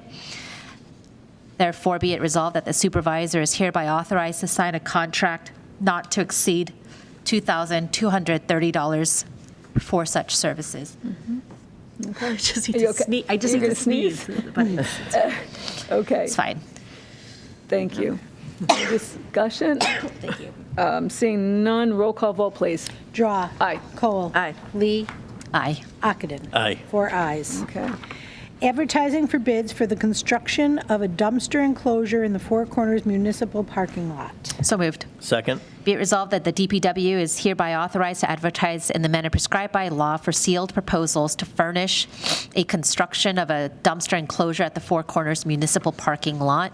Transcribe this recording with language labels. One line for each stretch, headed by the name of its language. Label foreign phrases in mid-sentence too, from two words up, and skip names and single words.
English: Therefore, be it resolved that the supervisor is hereby authorized to sign a contract not to exceed $2,230 for such services. Okay. I just need Are you okay? I just You're need gonna to sneeze. But Okay. it's fine. Thank you. Any discussion? Thank you. Seeing none, roll call vote, please. Drawe. Aye. Kohl. Aye. Lee. Aye. Ockenden. Aye. 4 ayes. Okay. Advertising for bids for the construction of a dumpster enclosure in the Four Corners Municipal Parking Lot. So moved. Second. Be it resolved that the DPW is hereby authorized to advertise in the manner prescribed by law for sealed proposals to furnish a construction of a dumpster enclosure at the Four Corners Municipal Parking Lot.